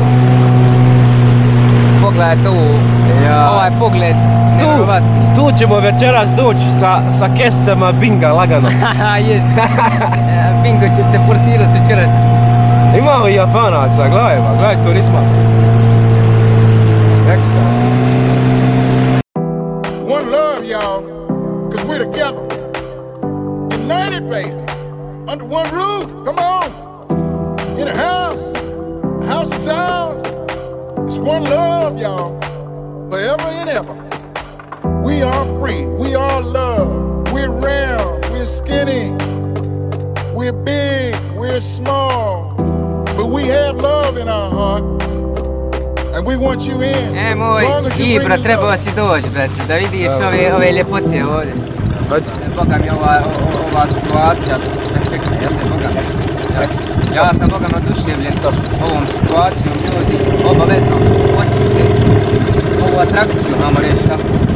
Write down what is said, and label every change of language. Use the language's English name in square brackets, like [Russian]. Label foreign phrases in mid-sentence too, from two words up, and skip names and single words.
[Bosnian] Pogledajte ovaj pogled. Tu ćemo večeras doći sa kescama binga lagano. Jes. Bingo će se forsirati večeras. Imamo i Japanaca, gledaj turizma. [English] One love, y'all, cause we're together. United, baby. Under one roof, come on. In a house of sounds. It's one love, y'all. Forever and ever. We are free, we are love. We're round, we're skinny. We're big, we're small. But we have love in our heart. And we want you in. [Bosnian] Moj Ibra, trebao si doći, brate, da vidiš ove ljepote ovdje. Boga mi ova situacija, perfektna, jel ne, Boga mi? Ja sam, Boga mi, oduševljen ovom situacijom, ljudi, obavezno posjetite ovu atrakciju, mamo reći, tako.